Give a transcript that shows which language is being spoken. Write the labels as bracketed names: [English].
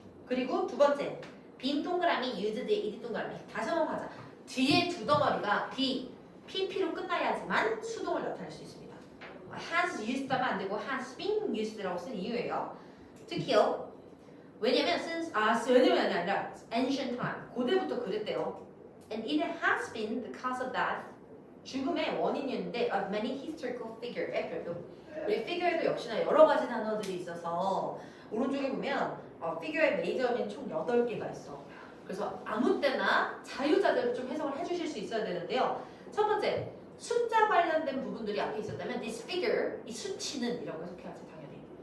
[Korean] 그리고 두 번째 빈 동그라미 used ed 동그라미. 다시 한번 가자. 뒤에 두 덩어리가 be, pp로 끝나야지만 수동을 나타낼 수 있습니다. [English] has used [Korean] 하면 안 되고 [English] has been used [Korean] 라고 쓴 이유예요. 특히요. 왜냐면 왜냐면 아니라 [English] ancient time [Korean] 고대부터 그랬대요. [English] And it has been the cause of death [Korean] 죽음의 원인이었는데 [English] of many historical figure. [Korean] 우리 figure에도 역시나 여러 가지 단어들이 있어서 오른쪽에 보면 figure의 메이저는 총 8개가 있어. 그래서 아무 때나 자유자재로 좀 해석을 해주실 수 있어야 되는데요. 첫 번째 숫자 관련된 부분들이 앞에 있었다면 [English] this figure [Korean] 이 수치는 이라고 해석해야지 당연히.